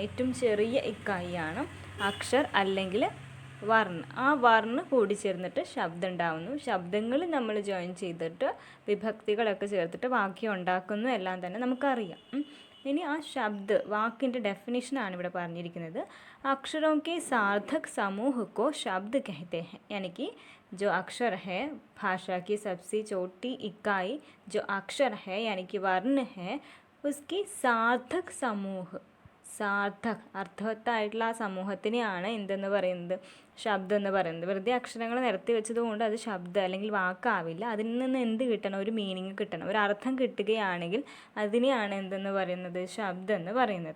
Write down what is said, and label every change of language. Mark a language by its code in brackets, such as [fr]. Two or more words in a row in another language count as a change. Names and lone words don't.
[ml] ഏറ്റവും ചെറിയ ഇക്കായിയാണ് അക്ഷർ അല്ലെങ്കിൽ വർണ്ണ. ആ വർണ്ണ കൂടിച്ചേർന്നിട്ട് ശബ്ദം ഉണ്ടാവുന്നു. ശബ്ദങ്ങൾ നമ്മൾ ജോയിൻ ചെയ്തിട്ട് വിഭക്തികളൊക്കെ ചേർത്തിട്ട് വാക്യം ഉണ്ടാക്കുന്നു എല്ലാം തന്നെ നമുക്കറിയാം. ഇനി ആ ശബ്ദ വാക്കിൻ്റെ ഡെഫിനിഷനാണ് ഇവിടെ പറഞ്ഞിരിക്കുന്നത്. [hi] अक्षरों के सार्थक समूह को शब्द कहते हैं. यानी कि जो अक्षर है, भाषा की सबसे छोटी इकाई जो अक्षर है यानी कि वर्ण है, उसकी सार्थक समूह, [ml] സാർത്ഥക് അർത്ഥവത്തായിട്ടുള്ള ആ സമൂഹത്തിനെയാണ് എന്തെന്ന് പറയുന്നത്, ശബ്ദം എന്ന് പറയുന്നത്. വെറുതെ അക്ഷരങ്ങൾ നിരത്തി വെച്ചത് കൊണ്ട് അത് ശബ്ദം അല്ലെങ്കിൽ വാക്കാവില്ല. അതിൽ നിന്ന് എന്ത് കിട്ടണം, ഒരു മീനിങ് കിട്ടണം, ഒരു അർത്ഥം കിട്ടുകയാണെങ്കിൽ അതിനെയാണ് എന്തെന്ന് പറയുന്നത്, ശബ്ദം എന്ന് പറയുന്നത്.